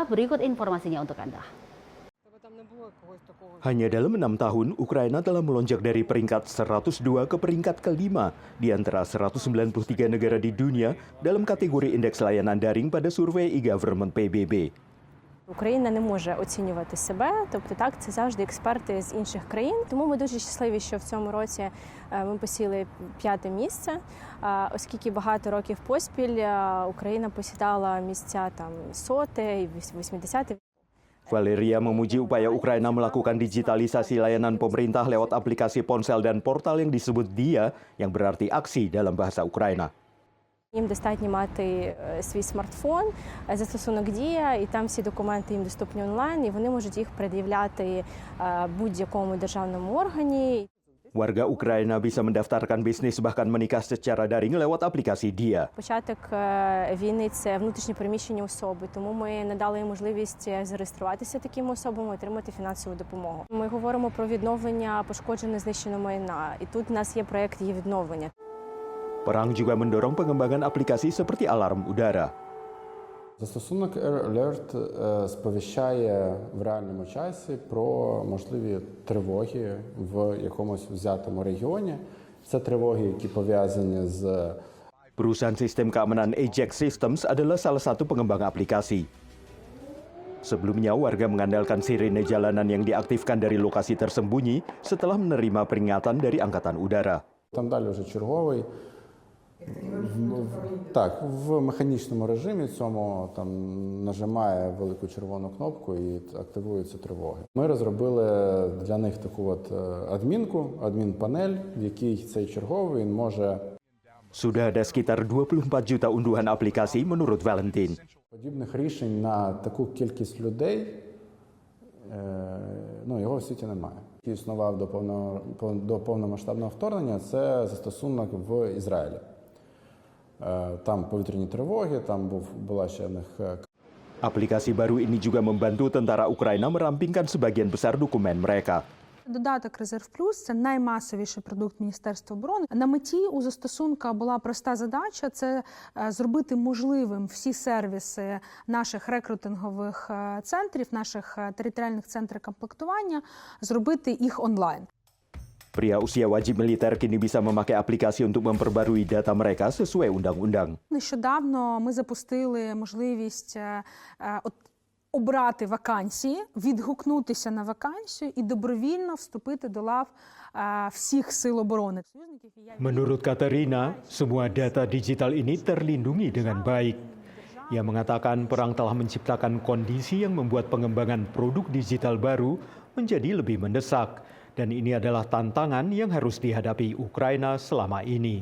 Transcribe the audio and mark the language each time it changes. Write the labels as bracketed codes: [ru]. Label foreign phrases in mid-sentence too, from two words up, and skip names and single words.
[id] Berikut informasinya untuk Anda. Hanya dalam 6 tahun, Ukraina telah melonjak dari peringkat 102 ke peringkat ke-5 di antara 193 negara di dunia dalam kategori indeks layanan daring pada survei e-government PBB. [uk] Україна не може оцінювати себе, тобто так, це завжди експерти з інших країн. Тому ми дуже щасливі, що в цьому році ми посіли 5-те місце, оскільки багато років поспіль Україна посідала місця там 100-те і 80-те. [id] Valeria memuji upaya Ukraina melakukan digitalisasi layanan pemerintah lewat aplikasi ponsel dan portal yang disebut DIA, yang berarti aksi dalam bahasa Ukraina. [uk] Їм достатньо мати свій смартфон, застосунок Дія, і там всі документи їм доступні онлайн, і вони можуть їх пред'являти будь-якому державному органі. [id] Warga Ukraina bisa mendaftarkan bisnis bahkan menikah secara daring lewat aplikasi DIA. [uk] Початок війни – це внутрішньо переміщені особи, тому ми надали їм можливість зареєструватися такими особами, отримати фінансову допомогу. Ми говоримо про відновлення пошкодженого знищеного майна, і тут у нас є проєкт її відновлення. [id] Perang juga mendorong pengembangan aplikasi seperti alarm udara. [uk] Застосунок Air Alert сповіщає в реальному часі про можливі тривоги в якомусь взятому регіоні. Це тривоги, які пов'язані з... [id] Perusahaan sistem keamanan Ajax Systems adalah salah satu pengembang aplikasi. Sebelumnya, warga mengandalkan sirene jalanan yang diaktifkan dari lokasi tersembunyi setelah menerima peringatan dari Angkatan Udara. [uk] Там далі вже черговий. Так, в механічному режимі цьому там нажимає велику червону кнопку і активуються тривоги. Ми розробили для них таку от адмінпанель, в якій цей черговий може... [id] Sudah ada sekitar 24 juta unduhan aplikasi menurut Valentin. [uk] Подібних рішень на таку кількість людей, його в світі немає. Який існував до повномасштабного вторгнення, це застосунок в Ізраїлі. Там повітряні тривоги, там була ще в них... [id] Aplikasi baru ini juga membantu tentara Ukraina merampingkan sebagian besar dokumen mereka. [uk] Додаток «Резерв Плюс» – це наймасовіший продукт Міністерства оборони. На меті у застосунка була проста задача – це зробити можливим всі сервіси наших рекрутингових центрів, наших територіальних центрів комплектування, зробити їх онлайн. [id] Pria usia wajib militer kini bisa memakai aplikasi untuk memperbarui data mereka sesuai undang-undang. [uk] Нещодавно ми запустили можливість обрати вакансії, відгукнутися на вакансію і добровільно вступити до лав всіх сил оборони. [id] Menurut Katerina, semua data digital ini terlindungi dengan baik. Ia mengatakan perang telah menciptakan kondisi yang membuat pengembangan produk digital baru menjadi lebih mendesak. Dan ini adalah tantangan yang harus dihadapi Ukraina selama ini.